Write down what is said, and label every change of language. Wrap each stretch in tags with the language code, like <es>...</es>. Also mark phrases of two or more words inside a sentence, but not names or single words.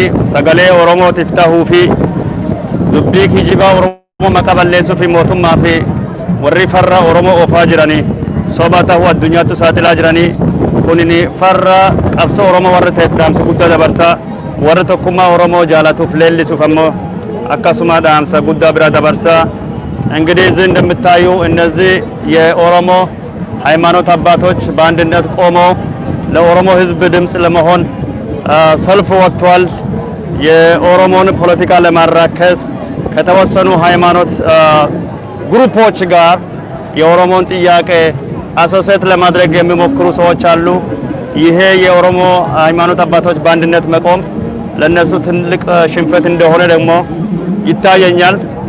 <om>sagalee Oromootiif tahuu fi dubbii kijibaa Oromoo maqaa balleessuu fi mootummaa fi warri farra Oromoo oofaa jiranii soba tahuu addunyaatti saaxilaa jiranii kunini farra qabsoo Oromoo warra ta'eef dhaamsa guddaa dabarsaa warra tokkummaa Oromoo jaalatuuf leellisuuf ammoo akkasuma dhaamsa guddaa bira dabarsaa</om> <am>እንግዲህ እዚህ እንደምታዩ እነዚህ የኦሮሞ ሃይማኖት አባቶች በአንድነት ቆመው ለኦሮሞ ሕዝብ ድምጽ ለመሆን ሰልፍ ወጥቷል። የኦሮሞን ፖለቲካ ለማራከስ ከተወሰኑ ሃይማኖት ግሩፖች ጋር የኦሮሞን ጥያቄ አሶሴት ለማድረግ የሚሞክሩ ሰዎች አሉ። ይሄ የኦሮሞ ሃይማኖት አባቶች በአንድነት መቆም ለነሱ ትልቅ ሽንፈት እንደሆነ ደግሞ ይታየኛል።</am>